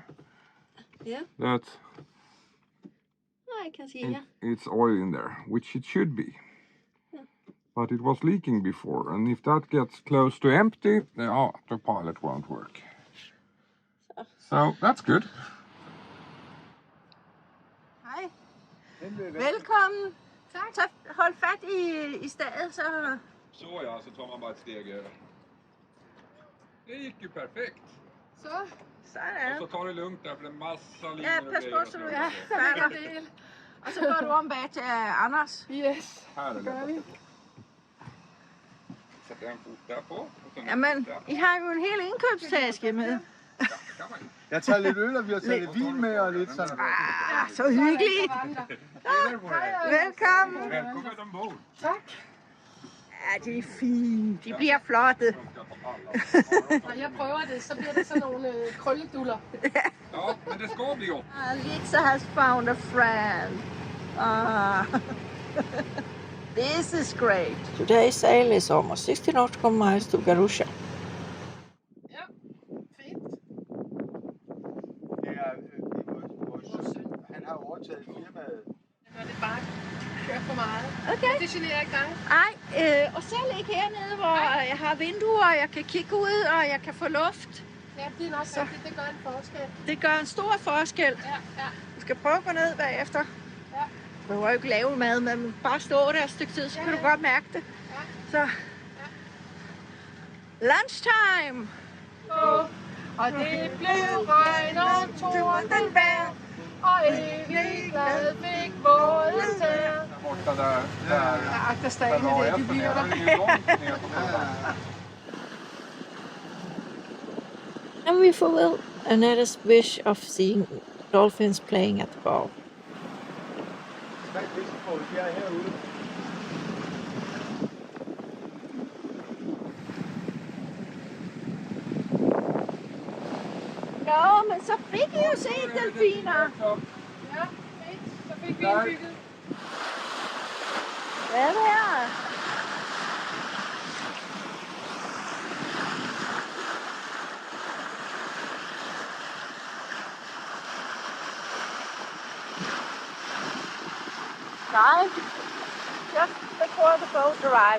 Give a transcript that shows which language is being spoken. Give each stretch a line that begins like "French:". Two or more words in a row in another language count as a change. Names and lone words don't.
English: Yeah. That's I can see, yeah. it's oil in there, which it should be. But it was leaking before, and if that gets close to empty, the autopilot won't work. So that's good.
Danish: Hej. Velkommen. Tak. Hold fat i stedet, så...
Swedish: Så ja, så tar man bara ett steg över. Det gick ju perfekt.
Danish: Så er
Swedish: Och så det. tar det lugnt där, för det är massa linjer Ja, och
Danish: pas
Swedish: grejer.
Danish: på, så du falder del. Og så går du om bag til Anders.
English: Yes.
Swedish: Här är det. Sätter en fot där på. Och sen en Jamen, fot där.
Danish: I har jo en hel indkøbstaske med.
Swedish: Ja, det kan man ju.
Danish: Jeg tager lidt øl, og vi har taget lidt vin med og lidt sådan. Ah, så hyggeligt. Velkommen.
Swedish: Välkommen ombord.
Danish: Tak. Ja, det er fint. De bliver flotte. Når jeg prøver det, så bliver det sådan nogle krølleduller.
Swedish: Ja, men det ska bli gott.
English: Lisa has found a friend. This is great. Today's sail is almost 60 nautical miles to Garusha.
Danish: Ja, fint. Det er vores søn. Han har overtaget firmaet. Når det bare kører for meget. Okay. Det generer ikke dig. Ej, og selv ikke hernede, hvor jeg har vinduer, og jeg kan kigge ud, og jeg kan få luft. Ja, det er nok rigtigt. Det gør en forskel. Det gør en stor forskel. Ja. Du skal prøve at gå ned bagefter. Ja. Du behøver jo ikke lave mad, men bare stå der et stykke tid, så kan du godt mærke det. Ja. Så. Lunchtime! Og det blev regn og torden vejr, og evigt glad fik båden tær.
Swedish: Borta där.
Danish: Jeg agter stadig med det, de bliver der.
Swedish: Det är ju långt ner på båten.
English: And we fulfill Annetta's wish of seeing dolphins playing at the bow.
Danish: Jeg er herude. Jo, men så fik I jo set delfiner. Ja, fint. Så fik vi indbygget. Ja, det er.
English: Dive just before the boat arrives.